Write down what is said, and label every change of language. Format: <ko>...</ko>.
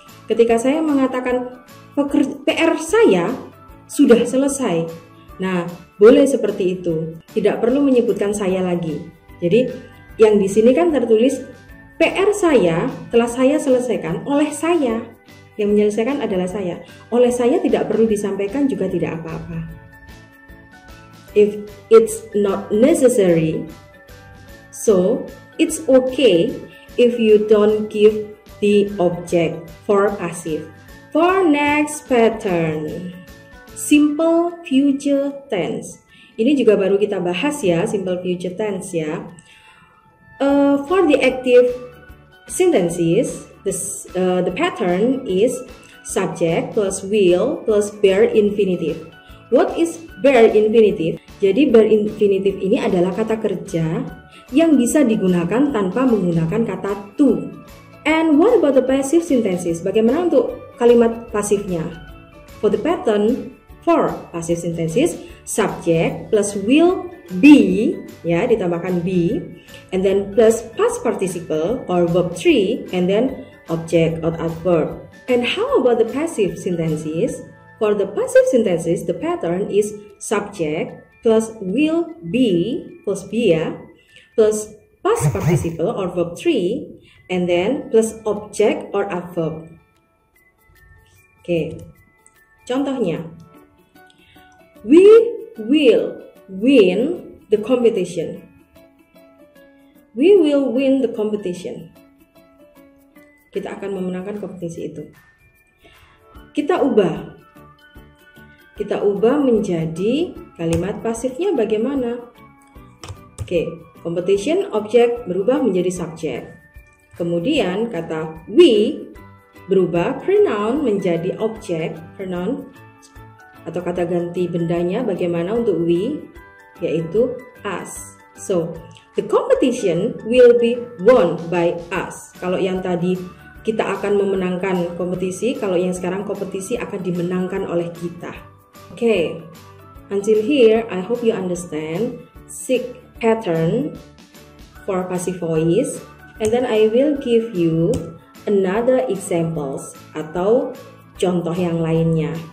<id>Ketika saya mengatakan PR saya sudah selesai. Nah, boleh seperti itu. Tidak perlu menyebutkan saya lagi. Jadi, yang di sini kan tertulis PR saya telah saya selesaikan oleh saya. Yang menyelesaikan adalah saya. Oleh saya tidak perlu disampaikan juga tidak apa-apa.</id> <en>If it's not necessary, so it's okay if you don't give the object for passive. For next pattern, simple future tense.</en> <id>Ini juga baru kita bahas ya, simple future tense ya.</id> <en>For the active sentences, the pattern is subject plus will plus bare infinitive. What is bare infinitive?</en> <id>Jadi bare infinitive ini adalah kata kerja yang bisa digunakan tanpa menggunakan kata to.</id> <en>And what about the passive sentences?</en> <id>Bagaimana untuk kalimat pasifnya?</id> <en>For the pattern, for passive sentences, subject plus will be,</en> <id>ya ditambahkan be,</id> <en>and then plus past participle or verb 3, and then object or adverb. And how about the passive sentences? For the passive sentences, the pattern is subject plus will be plus be, ya, plus past participle or verb 3, and then plus object or adverb.</en> <id>Oke, contohnya,</id> <en>We will win the competition. We will win the competition.</en> <id>Kita akan memenangkan kompetisi itu. Kita ubah menjadi kalimat pasifnya bagaimana? Oke, competition objek berubah menjadi subjek. Kemudian kata we berubah pronoun menjadi objek, pronoun atau kata ganti bendanya bagaimana untuk we, yaitu us.</id> <en>So, the competition will be won by us.</en> <id>Kalau yang tadi kita akan memenangkan kompetisi, kalau yang sekarang kompetisi akan dimenangkan oleh kita.</id> <en>Okay, until here I hope you understand 6 pattern for passive voice, and then I will give you another examples</en> <id>atau contoh yang lainnya.</id>